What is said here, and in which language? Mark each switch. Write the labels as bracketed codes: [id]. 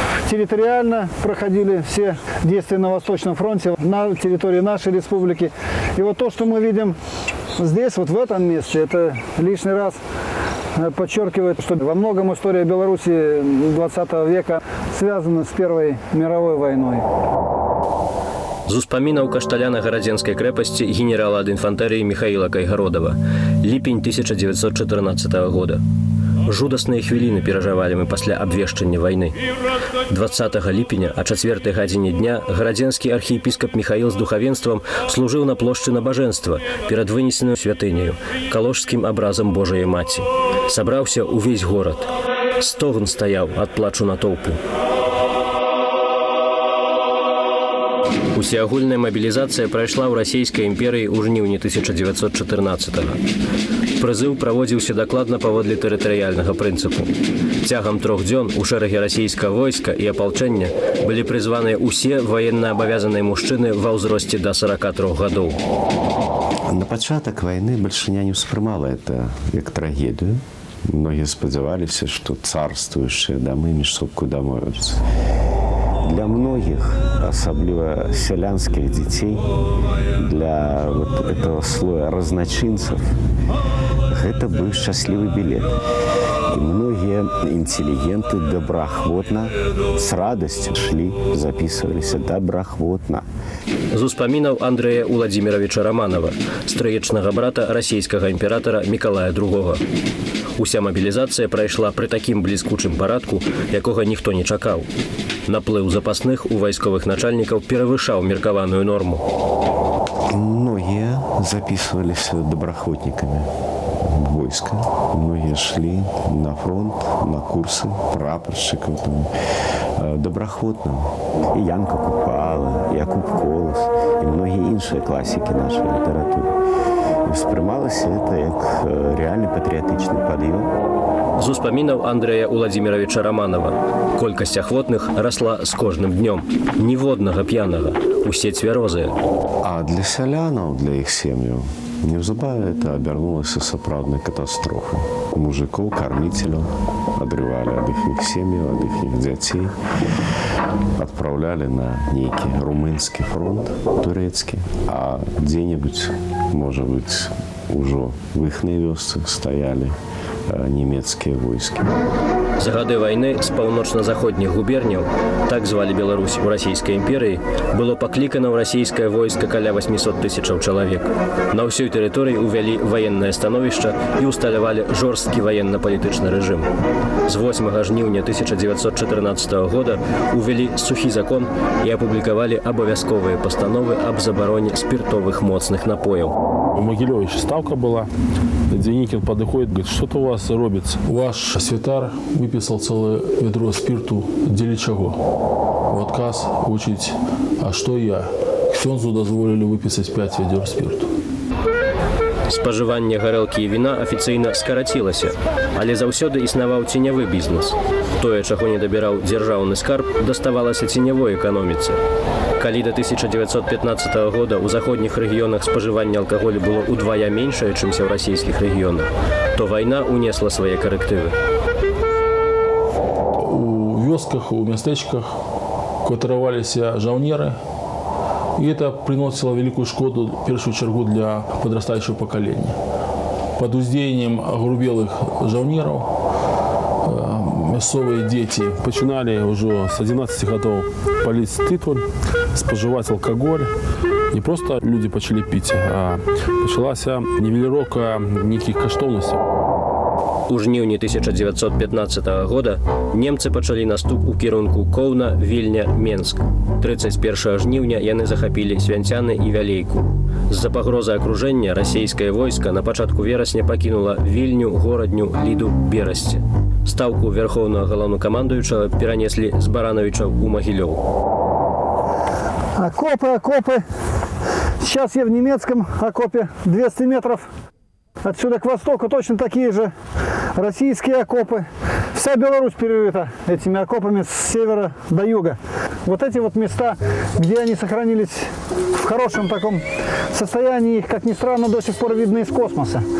[ru] Территориально проходили все действия на Восточном фронте, на территории нашей республики. И вот то, что мы видим здесь, вот в этом месте, это лишний раз подчеркивает, что во многом история Беларуси 20 века связана с Первой мировой войной. [be] З успамінаў кашталяна гарадзенскай крэпасці генерала ад інфантэрыі Михаіла Кайгародава. Ліпень 1914 года. Жудасныя хвіліны перажывалі мы пасля абвешчання вайны. 20 ліпеня, а 4 гадзіне дня, гарадзенскі архіепіскап Михаіл з духавенствам служыў на плошчы набажэнства перад вынесеную святыняю, калошскім абразам Божай Маці. Сабраўся ўвесь горад. Стогн стаяў ад плачу натоўпу. Усеагульная мабілізацыя прайшла ў расійскай імперыі ў жніўні 1914-го. Прызыў праводзіўся дакладна паводле тэрытарыяльнага прынцыпу. Цягам 3 дзён у шэрагі расійскага войска і апалчэння былі прызваныя ўсе ваенна-абавязаныя мужчыны ва ўзросце да 43 гадоў. На пачатак вайны бальшыня не ўспрымала это як трагедыю. Многія спадзяваліся, што царствуючыя дамы між собою дамовяцца. [ru] Для многих, особливо селянских детей, для вот этого слоя разночинцев, это был счастливый билет. И многие интеллигенты доброохотно, с радостью шли, записывались доброохотно. [be] З успамінаў Андрэя Уладзіміравіча Раманова, стрыечнага брата расійскага імператара Мікалая II. Уся мабілізацыя прайшла пры такім бліскучым парадку, якога ніхто не чакаў. Наплыў запасных у вайсковых начальнікаў перавышаў меркаваную норму. [ru] Многие записывались доброохотниками в войско. Многие шли на фронт, на курсы прапорщиков доброохотно. И Янка Купала, и Якуб Колос, и многие іншие классики нашей литературы. И вспрымалось это як реальный патриотичный подъем. [be] З успамінаў Андрэя Уладзіміравіча Раманова. Колькасць ахвотных расла з кожным днём. Ніводнага п'янага. Усе цвярозыя. А для сялянаў, для іх сем'яў, неўзабаве это абярнулася сапраўднай катастрофай. Мужикоў, карміцеляў адрывалі ад іх сем'яў, ад іх дзяцей. Адпраўлялі на нейкі румынскі фронт, турэцкі, а дзе-небудзь, можа быць, ужо в іхнай вёсцы стаялі нямецкія войскі. За гады вайны з паўночна-заходніх губерняў, так звалі Беларусь у расійскай імперыі, было паклікана ў расійскае войска каля 800 000 чалавек. На ўсёй тэрыторыі ўвялі ваеннае становішча і ўсталявалі жорсткі ваенна-палітычны рэжым. З 8 жніўня 1914 года увялі сухі закон і апублікавалі абавязковыя пастановы аб забароне спиртовых моцных напояў. [ru] У Могилёва еще ставка была. Деникин подходит, говорит, что-то у вас робится. Ваш святар выписал целое ведро спирту. Для чего? В отказ учить. А что я? Ксёнзу дозволили выписать 5 ведер спирту. [be] Спажыванне гарэлкі і віна афіцыйна скарацілася, але заўсёды існаваў ценявы бізнес. Тое, чаго не дабіраў дзяржаўны скарб, даставалася ценявой эканоміцы. Калі да 1915 года ў заходніх рэгіёнах спажыванне алкаголю было ўдвая меншае, чымся ў расійскіх рэгіёнах, то вайна унесла свае карэктывы. У вёсках, у мястэчках кватараваліся жаўнеры, [ru] и это приносило великую шкоду, в первую чергу, для подрастающего поколения. Под уздеянием огрубелых жаўнеров мясцовые дети начинали уже с 11 годов палить тытваль, споживать алкоголь. Не просто люди почали пить, а почалася [be] нівеліроўка нейкіх каштоўнасцей. У жніўні 1915 года немцы пачалі наступ у кірунку Коўна, Вільня, Менск. 31 жніўня яны захапілі Свянцяны і Вялейку. З-за пагрозы акружэння расійскае войска на пачатку верасня пакінула Вільню, Горадню, Ліду, Берасці. Стаўку вярхоўнага галоўнакамандуючага перанеслі з Баранавіча ў Магілёў. [ru] Окопы. Сейчас я в немецком окопе 200 метров. Отсюда к востоку точно такие же российские окопы. Вся Беларусь перерыта этими окопами с севера до юга. Вот эти вот места, где они сохранились в хорошем таком состоянии, их, как ни странно, до сих пор видно из космоса.